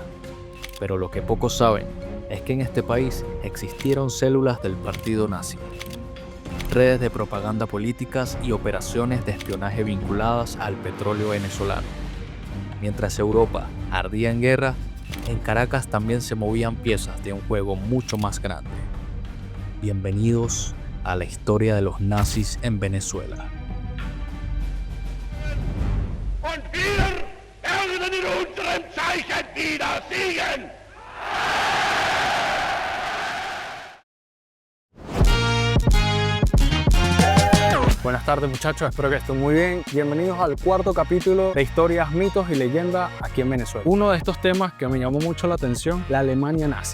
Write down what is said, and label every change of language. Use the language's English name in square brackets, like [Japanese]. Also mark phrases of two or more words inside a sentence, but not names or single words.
[Spanish] Pero lo que pocos saben es que en este país existieron células del partido nazi, redes de propaganda políticas y operaciones de espionaje vinculadas al petróleo venezolano. Mientras Europa ardía en guerra, en Caracas también se movían piezas de un juego mucho más grande. Bienvenidos a la historia de los nazis en Venezuela. [German] Und wir werden in unserem Zeichen wieder siegen! [Spanish] Buenas tardes muchachos, espero que estén muy bien. Bienvenidos al cuarto capítulo de Historias, Mitos y Leyendas aquí en Venezuela. Uno de estos temas que me llamó mucho la atención, la Alemania nazi.